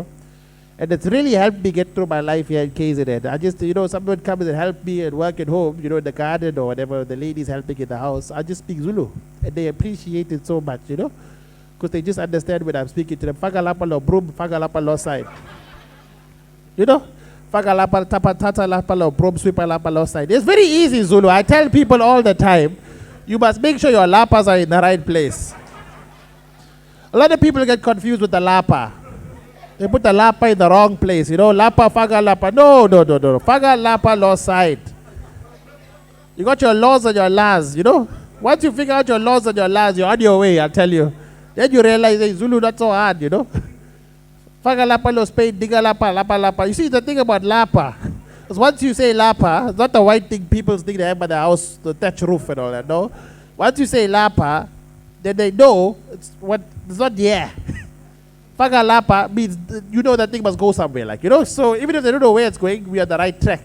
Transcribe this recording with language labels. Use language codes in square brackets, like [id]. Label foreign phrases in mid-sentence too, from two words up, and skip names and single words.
[en] And it's really helped me get through my life here in KZN. I just, you know, someone comes and help me and work at home, you know, in the garden or whatever, the ladies helping in the house. I just speak Zulu. And they appreciate it so much, you know. Because they just understand when I'm speaking to them. [fng] Fagalapa lo broom, fagalapa lo side. [en] You know? [fng] Fagalapa tapatata lapa lo broom, sweeper lapa lo side. [en] It's very easy, Zulu. I tell people all the time, you must make sure your lapas are in the right place. A lot of people get confused with the lapa. They put the lapa in the wrong place. You know, [fng] lapa, faga, lapa. No. Faga, lapa, law side. [en] You got your laws and your laws, you know. Once you figure out your laws and your laws, you're on your way, I'll tell you. Then you realize, hey, Zulu, not so hard, you know. [fng] Faga, lapa, lo Spain, diga, lapa, lapa, lapa. [en] You see, the thing about lapa, Because once you say lapa, it's not the white thing people think they have by the house, the thatch roof and all that, no? Once you say lapa, then they know it's not yeah. [fng] Faga lapa [en] means you know that thing must go somewhere, like, you know? So even if they don't know where it's going, we are on the right track.